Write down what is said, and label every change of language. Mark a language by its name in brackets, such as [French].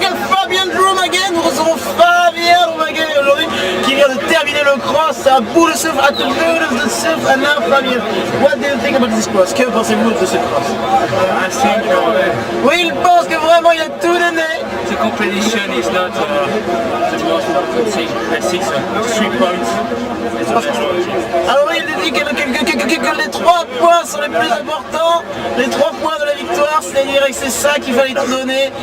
[French] Fabien Drum again, nous recevons Fabien Drum again aujourd'hui qui vient de terminer le cross à bout de souffle, à bout de souffle. [English] And now Fabien, what do you think about this cross? [French] Que pensez-vous de ce cross? Oui, il pense que vraiment il a tout donné. [English] The competition is not the most important thing. I think 3 points is the best. [French] Alors il dit que les 3 points sont les plus importants, les 3 points de la victoire, c'est-à-dire que c'est ça qu'il fallait tout donner.